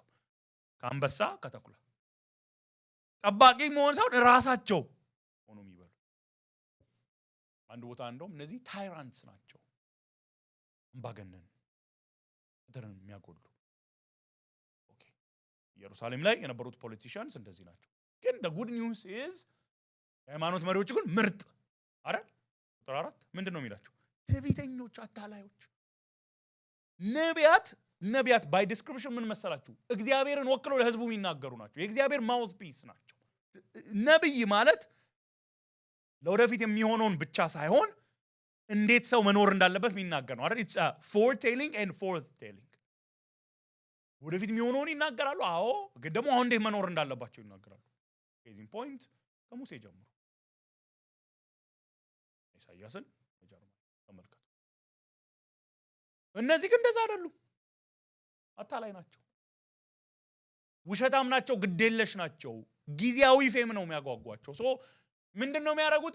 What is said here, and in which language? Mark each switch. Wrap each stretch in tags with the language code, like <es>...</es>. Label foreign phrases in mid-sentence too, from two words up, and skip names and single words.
<am>ከአንበሳ ከተኩላ። ጠባቂ መሆን ሳይሆን ራሳቸው ሆኖ የሚበሉ አንድ ቦታ እንደውም እነዚህ ታይራንትስ ናቸው፣ አምባገነን ፍትርን የሚያጎሉ። ኦኬ ኢየሩሳሌም ላይ የነበሩት ፖለቲሽያንስ እንደዚህ ናቸው። ግን</am> <en>the good news is</en> <am>የሃይማኖት መሪዎች ግን ምርጥ አይደል? ቁጥር 4 ምንድነው የሚላቸው? ትዕቢተኞች፣ አታላዮች። ነቢያት</am> <en>by description</en> <am>ምን መሰላችሁ? እግዚአብሔርን ወክለው ለህዝቡ የሚናገሩ ናቸው። የእግዚአብሔር</am> <en>mouth piece</en> <am>ናቸው። ነብይ ማለት ለወደፊት የሚሆነውን ብቻ ሳይሆን እንዴት ሰው መኖር እንዳለበት የሚናገር ነው አይደል?</am> <en>it's a foretelling and forthtelling።</en> <am>ወደፊት የሚሆነውን ይናገራሉ። አዎ፣ ግን ደግሞ አሁን እንዴት መኖር እንዳለባቸው ይናገራሉ።</am> <en>casing point</en> <am>ከሙሴ ጀምሮ ኢሳይያስን ተመልከቱ። እነዚህ ግን እንደዛ አይደሉም። አታላይ ናቸው፣ ውሸታም ናቸው፣ ግዴለሽ ናቸው። ጊዜያዊ ፌም ነው የሚያጓጓቸው። ሶ ምንድነው የሚያደርጉት?</am>